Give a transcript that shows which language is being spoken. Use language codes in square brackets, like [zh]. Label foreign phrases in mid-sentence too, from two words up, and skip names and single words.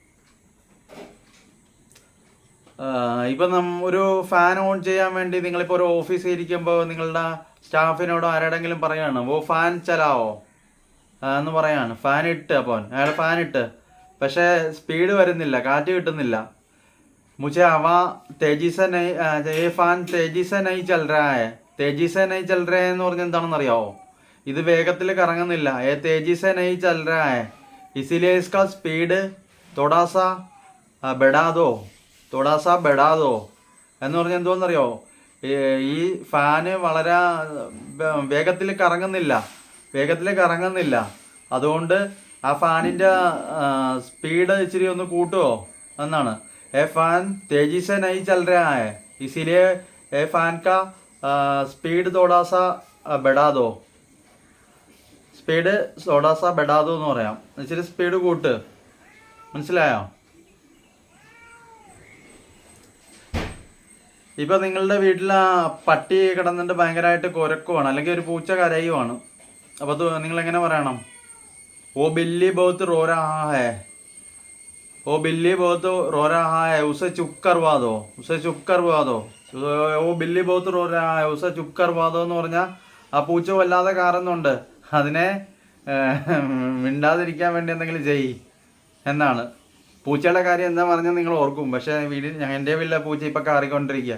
[ml] ഇപ്പം ഒരു ഫാൻ ഓൺ ചെയ്യാൻ വേണ്ടി നിങ്ങളിപ്പോൾ ഒരു ഓഫീസിൽ ഇരിക്കുമ്പോൾ നിങ്ങളുടെ സ്റ്റാഫിനോടോ ആരോടെങ്കിലും പറയാണ്, [hi] ओ फैन चलाओ [ml] എന്ന് പറയാണ്. ഫാൻ ഇട്ട്, അപ്പോൾ അയാൾ ഫാൻ ഇട്ട്, പക്ഷേ സ്പീഡ് വരുന്നില്ല, കാറ്റ് കിട്ടുന്നില്ല. [hi] മുझे हवा तेजी से नहीं, ये ഫാൻ तेजी से नहीं चल रहा है. तेजी से नहीं चल रहा है [ml] എന്ന് പറഞ്ഞാൽ എന്താണെന്ന് അറിയാവോ? ഇത് വേഗത്തിൽ കറങ്ങുന്നില്ല. [hi] ये तेजी से नहीं चल रहा है, इसीलिए इसका स्पीड थोड़ा सा बढ़ा दो. थोड़ा सा बढ़ा दो [ml] എന്ന് പറഞ്ഞാൽ എന്തോന്നറിയോ? ഈ ഫാന് വളരെ വേഗത്തിൽ കറങ്ങുന്നില്ല. അതുകൊണ്ട് ആ ഫാനിൻ്റെ സ്പീഡ് ഇച്ചിരി ഒന്ന് കൂട്ടുമോ എന്നാണ്. [hi] ए फैन तेजी से नहीं चल रहा है, इसीलिए ए फैन का स्पीड थोड़ा सा बढ़ा दो. [ml] സ്പീഡ് [hi] थोड़ा सा बढ़ा दो [ml] എന്ന് പറയാം. ഇച്ചിരി സ്പീഡ് കൂട്ട്. മനസ്സിലായോ? ഇപ്പം നിങ്ങളുടെ വീട്ടിൽ പട്ടി കിടന്നിട്ട് ഭയങ്കരമായിട്ട് കുരക്കുവാണ്, അല്ലെങ്കിൽ ഒരു പൂച്ച കരയുവാണ്. അപ്പോൾ അത് നിങ്ങളെങ്ങനെ പറയണം? [hi] ओ बिल्ली बहुत रो रहा है. ओ बिल्ली बहुत रो रहा है, उसे चुप करवा दो. ओ बिल्ली बहुत रो रहा है, उसे चुप करवा दो [ml] എന്ന് പറഞ്ഞാൽ ആ പൂച്ച വല്ലാതെ കാറുന്നുണ്ട്, അതിനെ മിണ്ടാതിരിക്കാൻ വേണ്ടി എന്തെങ്കിലും ചെയ്യ് എന്നാണ്. പൂച്ചയുടെ കാര്യം എന്താ പറഞ്ഞാൽ നിങ്ങൾ ഓർക്കും. പക്ഷേ എൻ്റെ വീട്ടിലെ പൂച്ച ഇപ്പം കാറിക്കൊണ്ടിരിക്കുക.